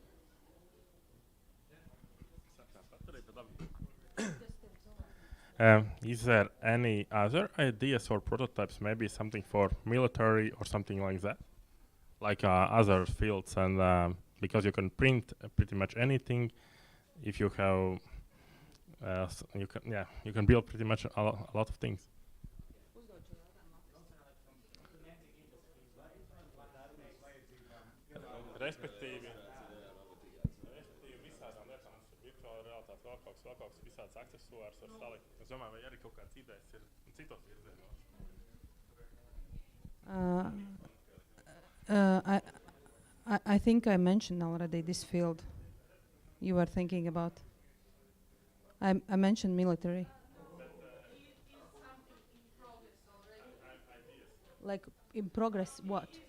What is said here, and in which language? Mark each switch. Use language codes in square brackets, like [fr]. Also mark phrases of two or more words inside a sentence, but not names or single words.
[en] Is there any other ideas or prototypes, maybe something for military or something like that? Like other fields, and because you can print pretty much anything, if you have, you can build pretty much a lot of things. [lv] Respektīvi visādām lietām mums ir virtuāla realitāte, vēl kaut kas visādas aksesuārs var salikt. Es domāju, vai arī kaut kāds idejas ir citos virzienos. [en] I think I mentioned already this field you were thinking about. I mentioned military. Like in progress, what?